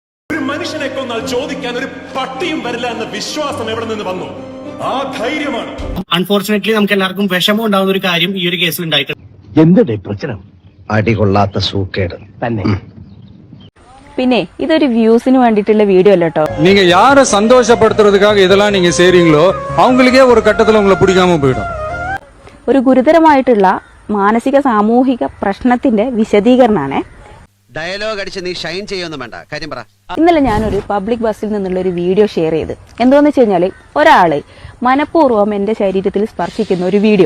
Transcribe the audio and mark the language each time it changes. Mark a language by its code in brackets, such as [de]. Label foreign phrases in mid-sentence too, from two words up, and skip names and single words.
[ml] ഒരു മനുഷ്യനെ കൊന്നാൽ ചോദിക്കാൻ ഒരു പട്ടിയും വരില്ല എന്ന വിശ്വാസം എവിടെ നിന്ന് വന്നു? ആ ധൈര്യമാണ്. അൺഫോർച്ചുനേറ്റ്ലി നമുക്ക് എല്ലാവർക്കും വിഷമം ഉണ്ടാവുന്ന ഒരു കാര്യം ഈ ഒരു കേസിൽ ഉണ്ടായിട്ടുണ്ട്. എന്തുടെ പ്രശ്നം? അടികൊള്ളാത്ത സൂക്കേട് തന്നെ. പിന്നെ ഇതൊരു വ്യൂസിന് വേണ്ടിയിട്ടുള്ള വീഡിയോ അല്ല കേട്ടോ. [ta] நீங்க யாரை சந்தோஷப்படுத்துறதுக்காக இதெல்லாம் நீங்க செய்றீங்களோ அவங்களுக்கே ஒரு கட்டத்துல உங்களை பிடிக்காம போய்டும். [ml] ഒരു ഗുരുതരമായിട്ടുള്ള മാനസിക സാമൂഹിക പ്രശ്നത്തിന്റെ വിശദീകരണമാണ്. ഡയലോഗ് അടിച്ച് നീ ഷൈൻ ചെയ്യൊന്നും വേണ്ട, കാര്യം പറ. ഇന്നലെ ഞാനൊരു പബ്ലിക് ബസ്സിൽ നിന്നുള്ള ഒരു വീഡിയോ ഷെയർ ചെയ്ത്. എന്താന്ന് വെച്ച് കഴിഞ്ഞാല് ഒരാള് മനഃപൂർവ്വം എന്റെ ശരീരത്തിൽ സ്പർശിക്കുന്ന ഒരു വീഡിയോ.